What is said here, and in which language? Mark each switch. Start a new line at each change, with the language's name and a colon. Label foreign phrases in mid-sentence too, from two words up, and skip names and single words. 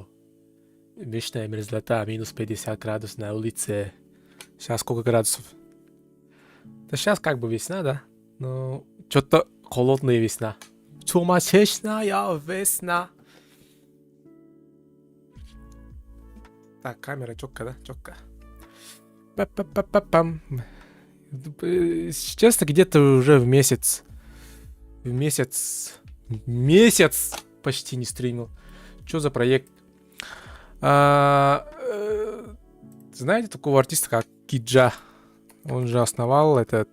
Russian: Вечная мерзлота, минус 50 градусов на улице. Сейчас сколько градусов? Да сейчас как бы весна, да? Но что-то холодная весна. Сумасшедшая весна. Так, камера четко, да? Четко. Па-па-па-па-пам. Честно, где-то уже в месяц почти не стримил. Что за проект? Знаете такого артиста, как Киджа? Он же основал этот...